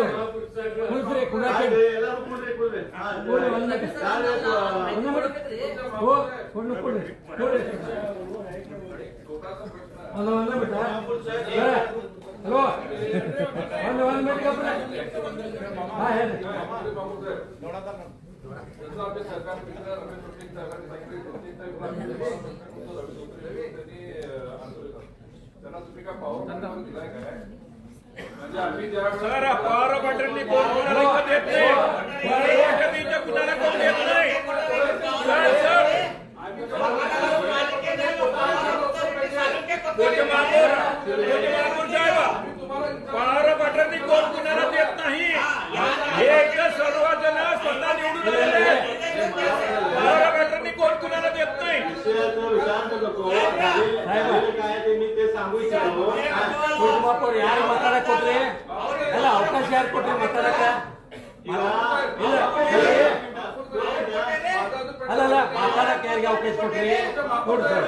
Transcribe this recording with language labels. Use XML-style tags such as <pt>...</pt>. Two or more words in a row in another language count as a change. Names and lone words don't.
<kn>ಎಲ್ಲರೂ ಕೂಡ್ರಿ ಕೂಡ್ರಿ. ಹಲೋ ಒಂದು ಮಿನಿಟ್ ಹಾ ಹೇಳಿ.</kn> <en>sir power button</en> <mr>कोणाला देत नाही, कुणाला कोण देत नाही.</mr> <en>power button</en> <mr>कोण कुणाला देत नाही. एक सर्वजण स्वतः निवडून आलेले.</mr> <en>power button</en> <mr>कोण कुणाला देत नाही. विचार नको काय ते मी ते सांगू इच्छितो.</mr> <kn>ಯಾರು ಮಾತಾಡಕ್ ಕೊಟ್ರಿ ಅಲ್ಲ ಅವಕಾಶ ಯಾರು ಕೊಟ್ರಿ ಮಾತಾಡಕ ಅಲ್ಲ ಮಾತಾಡಕ್ ಯಾರಿಗೆ ಅವಕಾಶ ಕೊಟ್ರಿ ಕೊಡ್ರಿ ಸರ್.</kn>